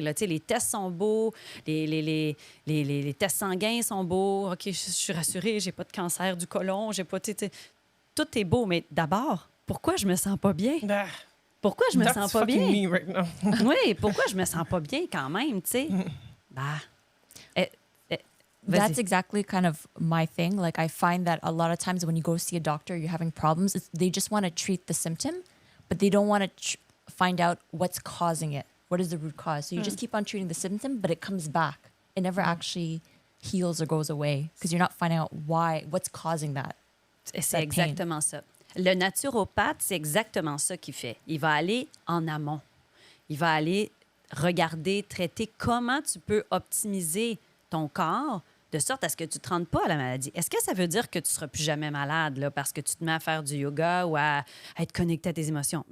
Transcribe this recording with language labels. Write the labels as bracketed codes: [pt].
[fr] Là. Tu sais, les tests sont beaux, les tests sanguins sont beaux. OK, je suis rassurée, j'ai pas de cancer du côlon, j'ai pas... tu sais, tout est beau, mais d'abord, pourquoi je me sens pas bien? Ah, Pourquoi je me [en] that's [fr] sens pas [en] fucking [fr] bien? [en] me right now. [fr] Oui, pourquoi je me sens pas bien quand même, tu sais? Bah, vas-y. [en] That's exactly kind of my thing. Like, I find that a lot of times when you go see a doctor, you're having problems, they just want to treat the symptom, but they don't want to find out what's causing it. What is the root cause? So you just keep on treating the symptom, but it comes back. It never actually heals or goes away because you're not finding out what's causing that. [fr] C'est [en] that [fr] exactement ça. Le naturopathe, c'est exactement ça qu'il fait. Il va aller en amont. Il va aller regarder, traiter comment tu peux optimiser ton corps de sorte à ce que tu ne te rendes pas à la maladie. Est-ce que ça veut dire que tu ne seras plus jamais malade là, parce que tu te mets à faire du yoga ou à être connecté à tes émotions?